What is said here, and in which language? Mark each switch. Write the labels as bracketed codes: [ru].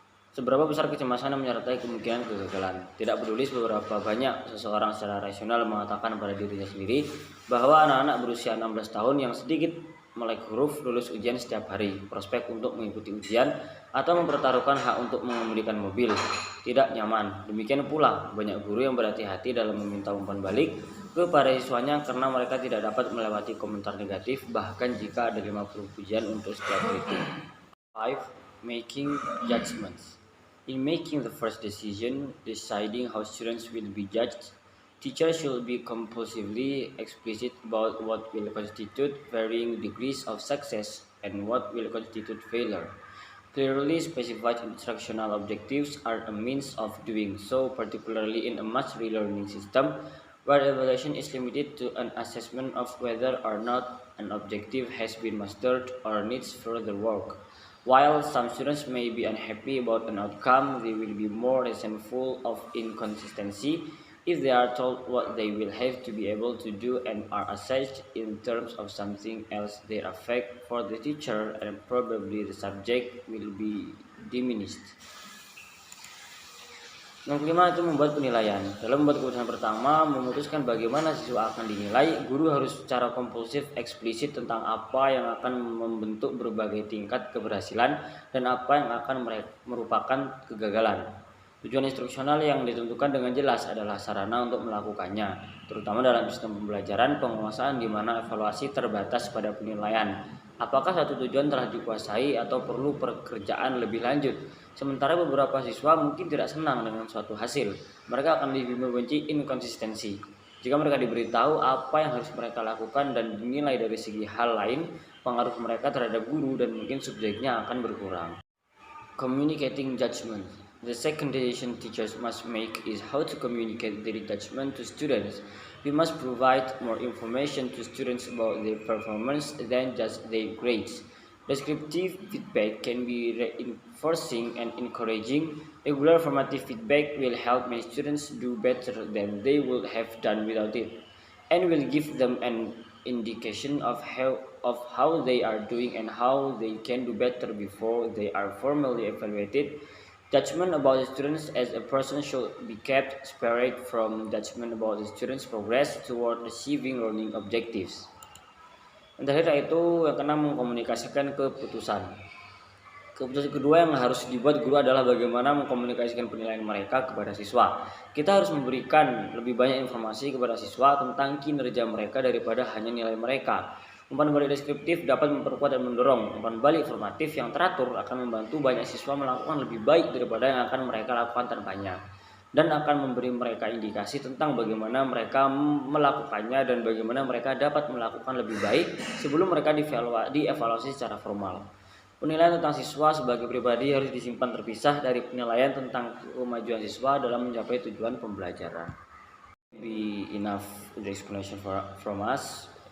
[id] Seberapa besar kecemasan yang menyertai kemungkinan kegagalan? Tidak peduli seberapa banyak seseorang secara rasional mengatakan pada dirinya sendiri bahwa anak-anak berusia 16 tahun yang sedikit melek huruf lulus ujian setiap hari, prospek untuk mengikuti ujian atau mempertaruhkan hak untuk mengemudikan mobil tidak nyaman. Demikian pula banyak guru yang berhati-hati dalam meminta umpan balik kepada siswanya karena mereka tidak dapat melewati komentar negatif bahkan jika ada 50 pujian untuk setiap kritik. 5. [en] Making judgments. In making the first decision, deciding how students will be judged, Teachers should be compulsively explicit about what will constitute varying degrees of success and what will constitute failure. Clearly specified instructional objectives are a means of doing so, particularly in a mass relearning system where evaluation is limited to an assessment of whether or not an objective has been mastered or needs further work. While some students may be unhappy about an outcome, they will be more resentful of inconsistency if they are told what they will have to be able to do and are assessed in terms of something else. Their effect for the teacher and probably the subject will be diminished. [id] Yang kelima itu membuat penilaian. Dalam membuat keputusan pertama, memutuskan bagaimana siswa akan dinilai, guru harus secara kompulsif eksplisit tentang apa yang akan membentuk berbagai tingkat keberhasilan dan apa yang akan merupakan kegagalan. Tujuan instruksional yang ditentukan dengan jelas adalah sarana untuk melakukannya, terutama dalam sistem pembelajaran penguasaan di mana evaluasi terbatas pada penilaian. Apakah satu tujuan telah dikuasai atau perlu pekerjaan lebih lanjut? Sementara beberapa siswa mungkin tidak senang dengan suatu hasil. Mereka akan lebih membenci inkonsistensi. Jika mereka diberitahu apa yang harus mereka lakukan dan dinilai dari segi hal lain, pengaruh mereka terhadap guru dan mungkin subjeknya akan berkurang. [en] Communicating judgment. The second decision teachers must make is how to communicate their judgment to students. We must provide more information to students about their performance than just their grades. Descriptive feedback can be reinforcing and encouraging. Regular formative feedback will help many students do better than they would have done without it, and will give them an indication of how they are doing and how they can do better before they are formally evaluated. Judgment about the students as a person should be kept separate from judgment about the students' progress toward achieving learning objectives. [id] Yang terakhir itu yang keenam, mengkomunikasikan keputusan. Keputusan kedua yang harus dibuat guru adalah bagaimana mengkomunikasikan penilaian mereka kepada siswa. Kita harus memberikan lebih banyak informasi kepada siswa tentang kinerja mereka daripada hanya nilai mereka. Umpan balik deskriptif dapat memperkuat dan mendorong. Umpan balik formatif yang teratur akan membantu banyak siswa melakukan lebih baik daripada yang akan mereka lakukan tanpanya, dan akan memberi mereka indikasi tentang bagaimana mereka melakukannya dan bagaimana mereka dapat melakukan lebih baik sebelum mereka dievaluasi secara formal. Penilaian tentang siswa sebagai pribadi harus disimpan terpisah dari penilaian tentang kemajuan siswa dalam mencapai tujuan pembelajaran. [en] Be enough the explanation from us.